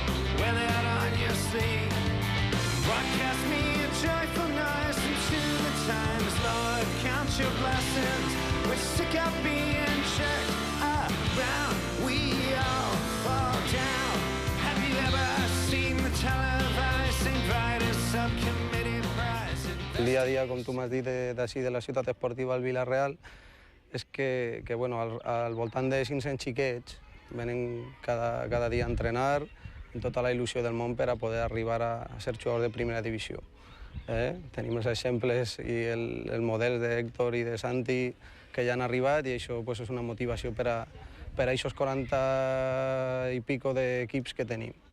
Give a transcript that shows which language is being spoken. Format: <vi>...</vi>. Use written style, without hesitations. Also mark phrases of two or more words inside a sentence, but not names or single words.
<en>Wear that on your sleeve. Broadcast me a joyful noise into the times. Lord, count your blessings. We're sick of being jerked around. We all fall down. Have you ever seen the televised St. Vitus subcommittee prize?</en> <ca>El dia a dia, com tu m'has dit, d'ací de la ciutat esportiva al Vila-real, és que bueno, al voltant de 500 xiquets venen cada dia a entrenar amb tota la il·lusió del món per a poder arribar a ser jugadors de primera divisió. Tenim els exemples i el model d'Héctor i de Santi que ja han arribat i això és una motivació per a aquests 40 i pico d'equips que tenim.</ca>